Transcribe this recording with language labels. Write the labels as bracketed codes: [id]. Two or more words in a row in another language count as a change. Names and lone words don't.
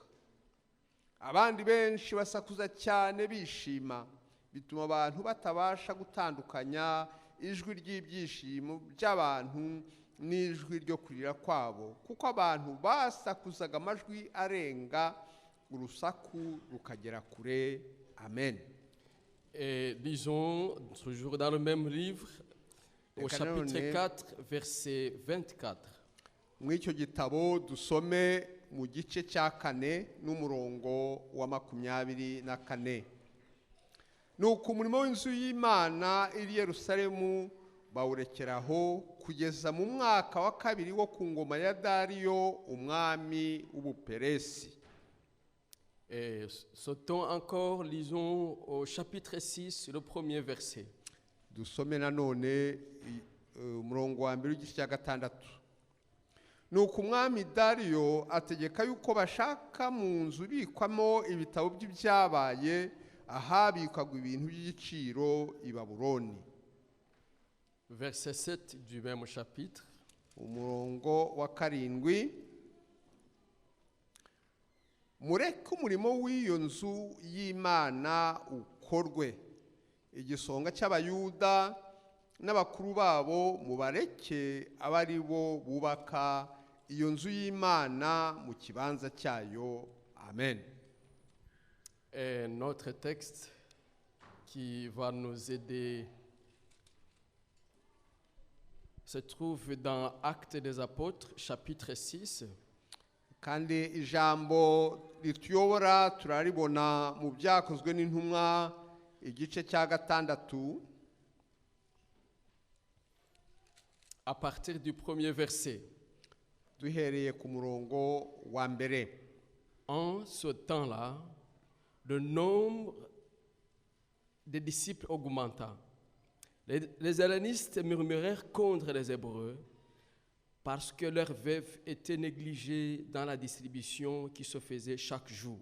[rw] Abandi benshi basakuza cyane bishima, bituma abantu batabasha gutandukanya ijwi ry'ibyishimo by'abantu n'ijwi ryo kurira kwabo, kuko abantu basakuzaga amajwi arenga, urusaku rukagera kure. Amen. [fr] Et lisons toujours dans le même livre, au chapitre 4, verset 24. [rw] Mw'icyo gitabo dusome mu gice cya 4 n'umurongo wa 24. Nuko umurimo w'inzu y'Imana iri Yerusalemu bawurekeraho kugeza mu mwaka wa kabiri wo ku ngoma ya Dariyo umwami w'Ubuperesi. [fr] Et sautons encore, lisons au chapitre 6, le premier verset. [rw] Dusome nanone umurongo wa 1 w'igice cya 6. Nuko umwami Dariyo ategeka yuko bashaka mu nzu bikwamo ibitabo by'ibyabaye ahabikwaga ibintu by'igiciro i Babuloni. [fr] Verset 7 du même chapitre. [rw] Umurongo wa 7. Mureke umurimo w'iyo nzu y'Imana ukorwe. Igisonga cy'abayuda n'abakuru babo mubareke abari bo bubaka iyo nzu y'Imana mu kibanza cyayo. Amen. [fr] Et notre texte qui va nous aider se trouve dans Actes des Apôtres, chapitre 6. [rw] Kandi ijambo rituyobora turaribona mu byakozwe n'intumwa igice cya 6 [fr] à partir du premier verset. [rw] Duhereye ku murongo wa 1. [fr] En ce temps-là, le nombre des disciples augmenta. Les hellénistes murmurèrent contre les Hébreux parce que leurs veuves étaient négligées dans la distribution qui se faisait chaque jour.